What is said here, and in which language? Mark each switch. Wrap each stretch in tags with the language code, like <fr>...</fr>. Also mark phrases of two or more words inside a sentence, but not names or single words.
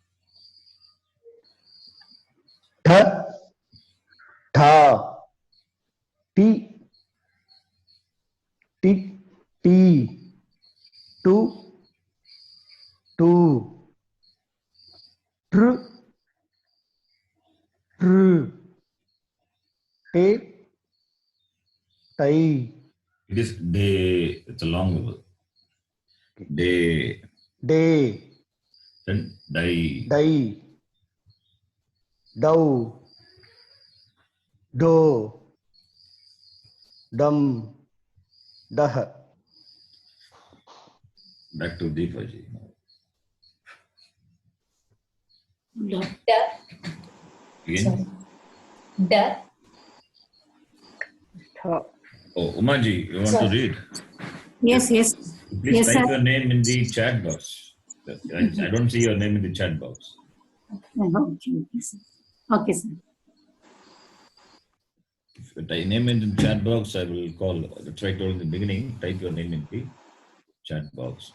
<en>Tha, tha, ti, ti, ti, tu, tu, tr, tr, te, tai, It is day. It's a long vowel. Day. de, Then die. dai, Dau, Do, Dum, Dah. Back to Deepaji. Da. Again? Sorry. Da. Tha. Oh, Umaji, you want Sorry. to read? Yes, yes. Please Yes, type sir. your name in the chat box. I don't see your name in the chat box. Okay, sir. Okay, sir. If you type name in the chat box, I will call. That's why I told in the beginning, type your name in the chat box.</en>